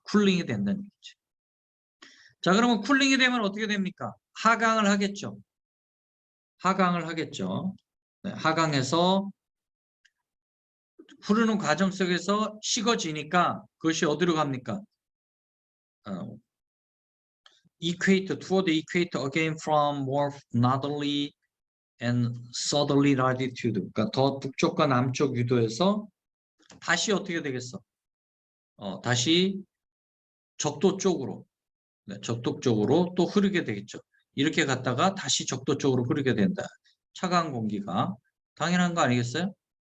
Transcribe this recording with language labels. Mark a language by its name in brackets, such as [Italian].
[Korean] 쿨링이 된다는 얘기지. 자, 그러면 쿨링이 되면 어떻게 됩니까? 하강을 하겠죠. 하강을 하겠죠. 네, 하강해서 흐르는 과정 속에서 식어지니까 그것이 어디로 갑니까? [English] toward the equator again from more northerly and southerly latitude. [Korean] 그러니까 더 북쪽과 남쪽 유도에서 다시 어떻게 되겠어? 다시 적도 쪽으로, 네, 적도 쪽으로 또 흐르게 되겠죠. 이렇게 갔다가 다시 적도 쪽으로 흐르게 된다. 차가운 공기가 당연한 거 아니겠어요?